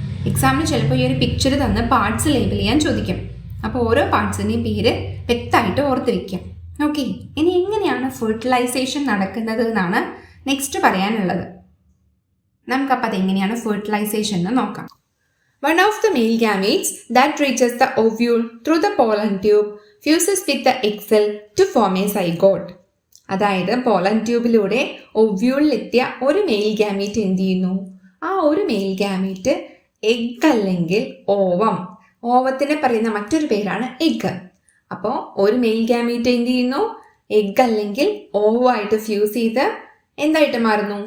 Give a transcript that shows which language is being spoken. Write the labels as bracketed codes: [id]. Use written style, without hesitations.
[ml] എക്സാമിന് ചിലപ്പോൾ ഈ ഒരു പിക്ചർ തന്ന് പാർട്സ് ലേബിൾ ചെയ്യാൻ ചോദിക്കും. അപ്പോൾ ഓരോ പാർട്സിൻ്റെയും പേര് വ്യക്തമായിട്ട് ഓർത്ത് വയ്ക്കാം. ഓക്കെ, ഇനി എങ്ങനെയാണ് ഫെർട്ടിലൈസേഷൻ നടക്കുന്നത് എന്നാണ് നെക്സ്റ്റ് പറയാനുള്ളത്. നമുക്കപ്പോൾ അതെങ്ങനെയാണ് ഫെർട്ടിലൈസേഷൻ എന്ന് നോക്കാം. [en] One of the male gametes that reaches the ovule through the pollen tube fuses with the egg cell to form a zygote. [ml] അതായത് പോളൻ ട്യൂബിലൂടെ ഒവ്യൂളിലെത്തിയ ഒരു മെയിൽ ഗാമീറ്റ് എന്ത് ചെയ്യുന്നു? ആ ഒരു മെയിൽ ഗാമീറ്റ് എഗ് അല്ലെങ്കിൽ ഓവം, ഓവത്തിനെ പറയുന്ന മറ്റൊരു പേരാണ് എഗ്. അപ്പോൾ ഒരു മെയിൽ ഗാമീറ്റ് എന്ത് ചെയ്യുന്നു? എഗ് അല്ലെങ്കിൽ ഓവായിട്ട് ഫ്യൂസ് ചെയ്ത് എന്തായിട്ട് മാറുന്നു?